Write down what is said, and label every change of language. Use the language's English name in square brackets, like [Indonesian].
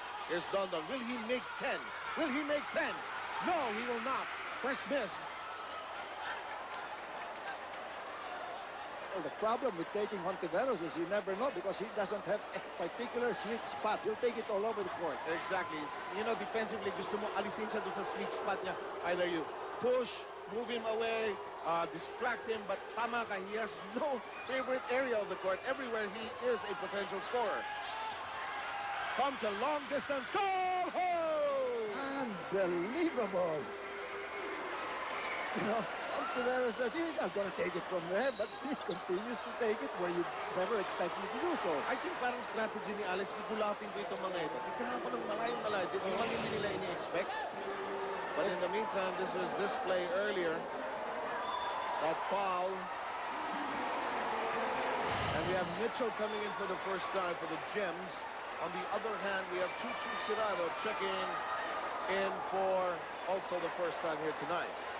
[English] Here's Don. Will he make 10? Will he make 10? No, he will not. First miss. Well, the problem with taking Hontiveros is you never know because he doesn't have a particular sweet spot. He'll take it all over the court. Exactly. You know, defensively, [Filipino] gusto mo alisin siya dun sa sweet spot niya. [English] Either you push, move him away, distract him, but [Filipino] tama ka, [English] he has no favorite area of the court. Everywhere he is a potential scorer. Comes a long distance goal! Unbelievable. You know, Ontiveros says he's not going to take it from there, but he continues to take it where you never expect him to do so. I think [Filipino] parang strategy ni Alex, kikulatin ko itong mga ito. Tignan ko ng malayo-malayo. [English] This is what [Filipino] hindi nila ini-expect. [English] But in the meantime, this was this play earlier. That foul. And we have Mitchell coming in for the first time for the Gems. On the other hand, we have Chuchu Cirano checking in for also the first time here tonight.